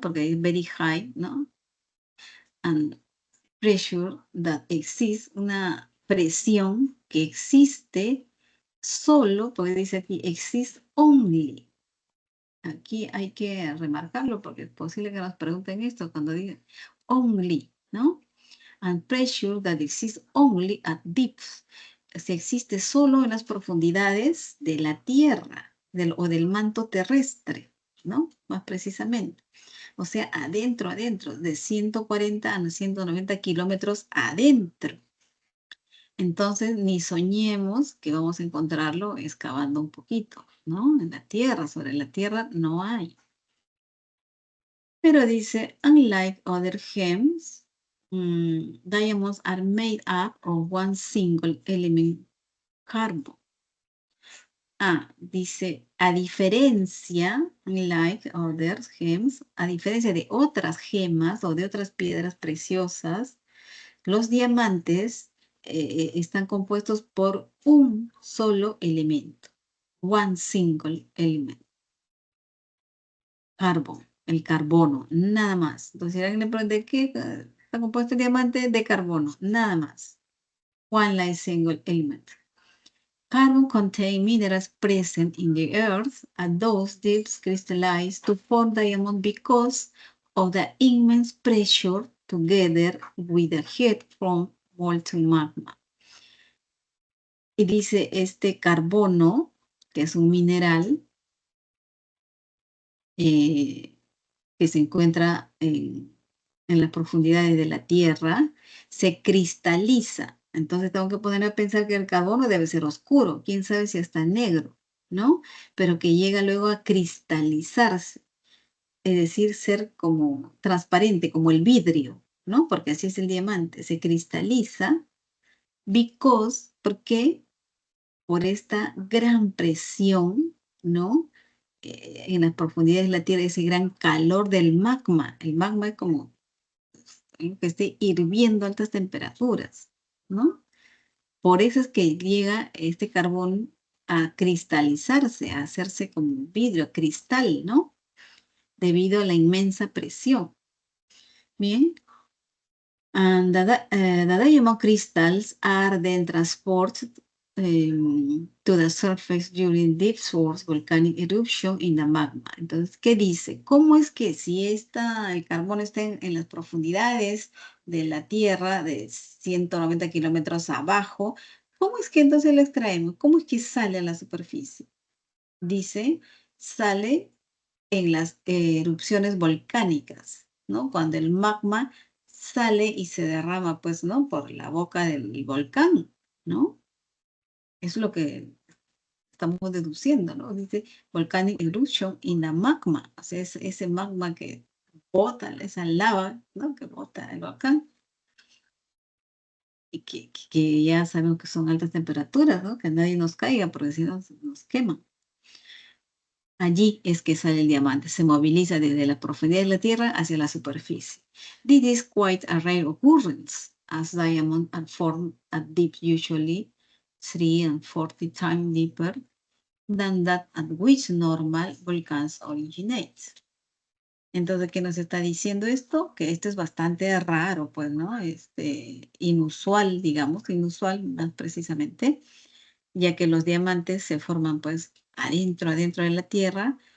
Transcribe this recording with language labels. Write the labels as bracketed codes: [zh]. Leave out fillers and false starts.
[es] Porque es [en] very high, [es] ¿no? [en] And pressure that exists, [es] una presión que existe solo, porque dice aquí, [en] exist only. [es] Aquí hay que remarcarlo porque es posible que nos pregunten esto cuando digan only, ¿no? [en] And pressure that exists only at depths. [es] Se existe solo en las profundidades de la Tierra o del manto terrestre, ¿no? Más precisamente. O sea, adentro, de 140 a 190 kilómetros adentro. Entonces, ni soñemos que vamos a encontrarlo excavando un poquito, ¿no? En la Tierra, sobre la Tierra no hay. Pero dice, [en] unlike other gems, diamonds are made up of one single element, carbon. [es] Dice, a diferencia, [en] like other gems, [es] a diferencia de otras gemas o de otras piedras preciosas, los diamantes están compuestos por un solo elemento, [en] one single element, carbon, [es] el carbono, nada más. Entonces, si alguien le pregunta, ¿de qué está compuesto el diamante? De carbono, nada más. [en] One like single element. Carbon contains minerals present in the earth and those depths crystallize to form diamond because of the immense pressure together with the heat from molten magma. [es] Y dice este carbono, que es un mineral que se encuentra en las profundidades de la Tierra, se cristaliza. Entonces tengo que poner a pensar que el carbono debe ser oscuro, quién sabe si está negro, ¿no? Pero que llega luego a cristalizarse, es decir, ser como transparente, como el vidrio, ¿no? Porque así es el diamante, se cristaliza porque por esta gran presión, ¿no? En las profundidades de la Tierra, ese gran calor del magma. El magma es como que esté hirviendo a altas temperaturas, ¿no? Por eso es que llega este carbón a cristalizarse, a hacerse como un vidrio, cristal, ¿no? Debido a la inmensa presión. Bien. [en] And the diamond crystals are then transported to the surface during deep source volcanic eruption in the magma. [es] Entonces, ¿qué dice? ¿Cómo es que si el carbón está en las profundidades de la Tierra, de 190 kilómetros abajo, cómo es que entonces lo extraemos? ¿Cómo es que sale a la superficie? Dice, sale en las erupciones volcánicas, ¿no? Cuando el magma sale y se derrama, pues, ¿no? Por la boca del volcán, ¿no? Es lo que estamos deduciendo, ¿no? Dice [en] volcanic eruption in the magma, [es] o sea, es ese magma que bota, esa lava, ¿no? Que bota el volcán. Y que ya sabemos que son altas temperaturas, ¿no? Que nadie nos caiga porque si no nos queman. Allí es que sale el diamante, se moviliza desde la profundidad de la Tierra hacia la superficie. [en] This is quite a rare occurrence, as diamonds are formed at depth usually 3 and 40 times deeper than that at which normal volcans originate. [es] Entonces, ¿qué nos está diciendo esto? Que esto es bastante raro, pues, ¿no? Inusual, digamos, inusual más precisamente, ya que los diamantes se forman, pues, adentro de la Tierra.